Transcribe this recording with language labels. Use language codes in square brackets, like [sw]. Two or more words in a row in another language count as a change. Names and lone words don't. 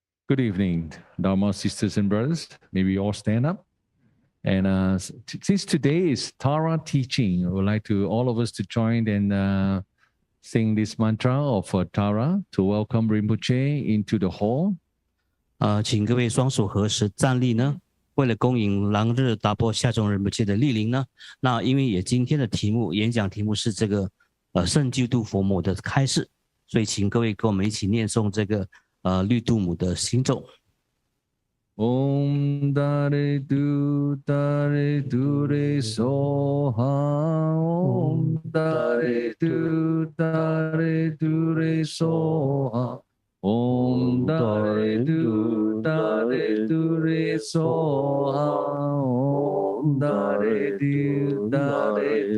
[en] Good evening, Dharma sisters and brothers. May we all stand up. And since today is Tara teaching, I would like to all of us to join and sing this mantra of Tara to welcome Rinpoche into the hall. [zh] 请各位双手合十站立呢。为了恭迎朗日达波夏仲仁波切的莅临呢，那因为也今天的演讲题目是这个圣救度佛母的开示，所以请各位跟我们一起念诵这个绿度母的心咒。 [sa] Om Dare Du Dare Du Re Soha Om Dare Du Dare Du Re Soha Om Dare Du Dare Du Re Soha Om Dare Du Dare